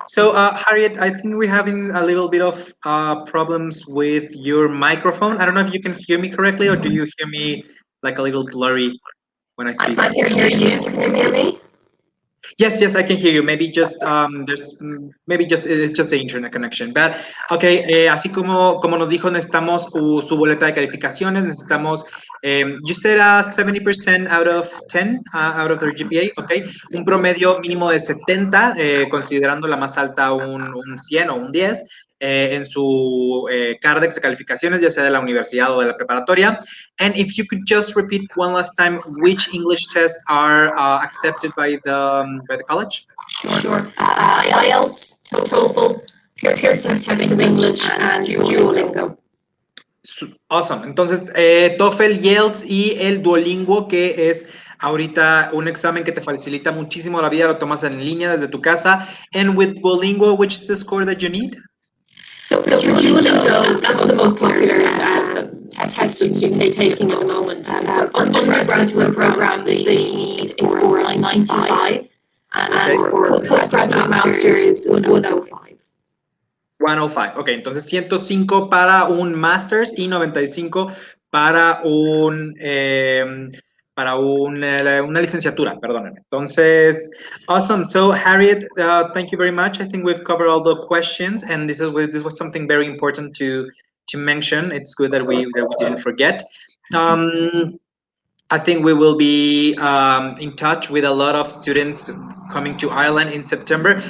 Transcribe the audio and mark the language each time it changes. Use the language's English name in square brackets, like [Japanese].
[English] So, Harriet, I think we're having a little bit of problems with your microphone. I don't know if you can hear me correctly, or do you hear me like a little blurry when I speak? I can hear you. Can you hear me? Yes, yes, I can hear you. Maybe just it's just the internet connection. But okay, [Spanish] así como nos dijo, necesitamos su boleta de calificaciones. Necesitamos, [English] you said 70% out of 10 out of their GPA. [Spanish] Okay, un promedio mínimo de 70, considerando la más alta un 100 o un 10. En su CARDEX de calificaciones, ya sea de la universidad o de la preparatoria. [English] And if you could just repeat one last time which English tests are accepted by the college. Sure. IELTS, TOEFL, Pearson's Test of English, and Duolingo. Awesome. [Spanish] Entonces, TOEFL, IELTS y el Duolingo, que es ahorita un examen que te facilita muchísimo la vida, lo tomas en línea desde tu casa. [English] And with Duolingo, which is the score that you need? So for Duolingo, that's the most popular test students are taking at the moment. Undergraduate programs, they need a score like 95, and for postgraduate masters, 105. [Spanish] 105, ok, entonces 105 para un master's y 95 para una licenciatura, perdónenme. Entonces, [English] awesome. So, Harriet, thank you very much. I think we've covered all the questions, and this was something very important to mention. It's good that we didn't forget. I think we will be in touch with a lot of students coming to Ireland in September.